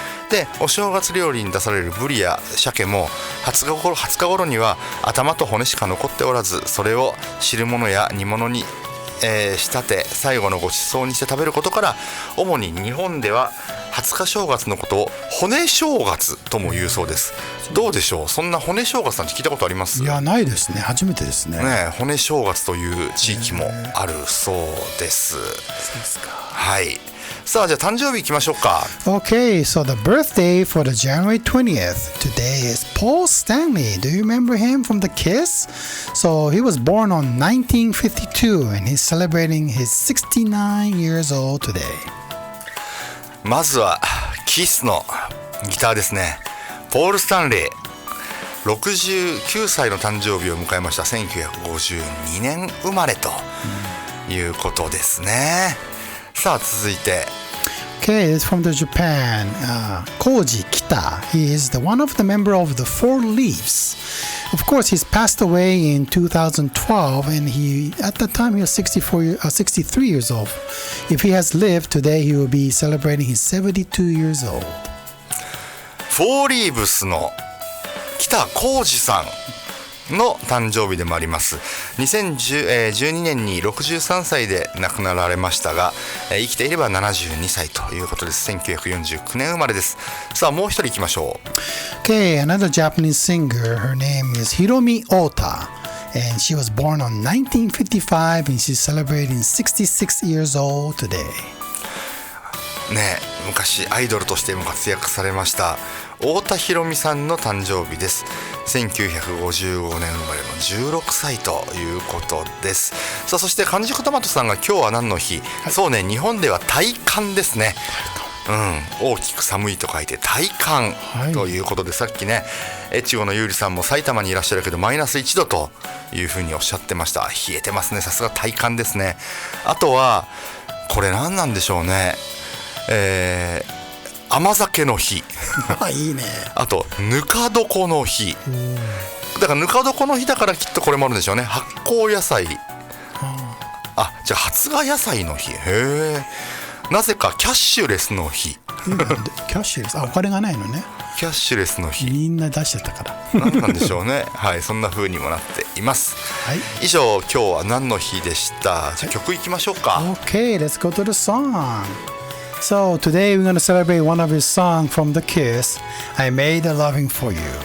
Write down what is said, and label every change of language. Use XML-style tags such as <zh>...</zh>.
<ja>で、お正月料理に出されるブリや鮭も20日頃には頭と骨しか残っておらず、それを汁物や煮物に仕立て最後のご馳走にして食べることから、主に日本では20日正月のことを骨正月とも言うそうです。どうでしょう、そんな骨正月なんて聞いたことあります？いや、ないですね、初めてですね。骨正月という地域もあるそうです。そうですか。はい。さあじゃあ誕生日いきましょうか。</ja> <en>Okay, so the birthday for the January 20th today is Paul Stanley. Do you remember him from the Kiss? So he was born on 1952 and he's celebrating his 69 years old today.</en> <ja>まずはキスのギターですね。ポール・スタンレー69歳の誕生日を迎えました。 1952年生まれということですね。さあ続いて</ja> <en>Okay, it's from the Japan. Koji Kita. He is one of the member of the Four Leaves. Of course, he's passed away in 2012, and at that time he was 63 years old. If he has lived today, he will be celebrating his 72 years old.</en> <ja>フォーリーブスの北浩二さんの誕生日でもあります。 2012年に63歳で亡くなられましたが、生きていれば72歳ということです。 1949年生まれです。さあもう一人いきましょう。</ja> <en>Okay, another Japanese singer. Her name is Hiromi Ota, and she was born on 1955, and she's celebrating 66 years old today.</en> <ja>ね、昔アイドルとしても活躍されました太田裕美さんの誕生日です。 1955年生まれの16歳ということです。さあそして完熟トマトさんが今日は何の日、はい、そうね、日本では大寒ですね。大きく寒いと書いて大寒ということで、さっきね越後の優里さんも埼玉にいらっしゃるけどマイナス1度というふうにおっしゃってました。冷えてますね。さすが大寒ですね。あとはこれ何なんでしょうね、甘酒の日いいね。あとぬか床の日だから、ぬか床の日だからきっとこれもあるんでしょうね。発酵野菜、じゃあ発芽野菜の日。へえ。なぜかキャッシュレスの日キャッシュレス、お金がないのね。キャッシュレスの日みんな出してたから。何なんでしょうね。はい、そんな風にもなっています。はい。以上、今日は何の日でした。じゃあ曲いきましょうか。</ja> <en>Okay, let's go to the song. So today we're going to celebrate one of his songs from The Kiss, I Made a Loving for You.</en>